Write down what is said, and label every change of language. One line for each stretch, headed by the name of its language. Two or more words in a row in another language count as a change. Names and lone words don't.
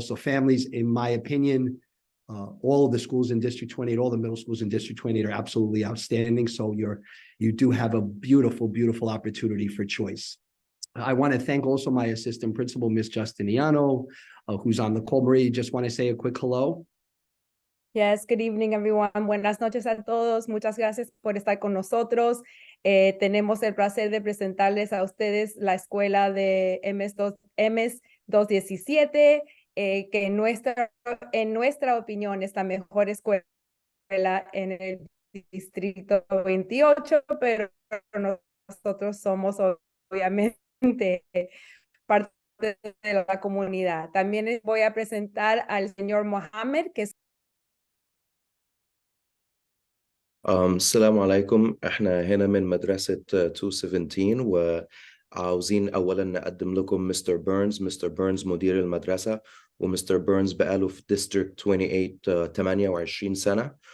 English: So families, in my opinion, all of the schools in District 28, all the middle schools in District 28 are absolutely outstanding. So you do have a beautiful, beautiful opportunity for choice. I want to thank also my assistant principal, Ms. Justiniano, who's on the call. Maria, just want to say a quick hello. Yes, good evening, everyone.
Spanish: Buenas noches a todos. Muchas gracias por estar con nosotros. Tenemos el placer de presentarles a ustedes la escuela de MS217, que en nuestra opinión es la mejor escuela en el Distrito 28, pero nosotros somos obviamente parte de la comunidad. También les voy a presentar al señor Mohamed, que es
Arabic: السلام عليكم. احنا هنا من مدرسة 217 وعاوزين اولا نقدم لكم مستر بيرنز مدير المدرسة، ومستر بيرنز بقاله في ديستريكت 28 28 سنة.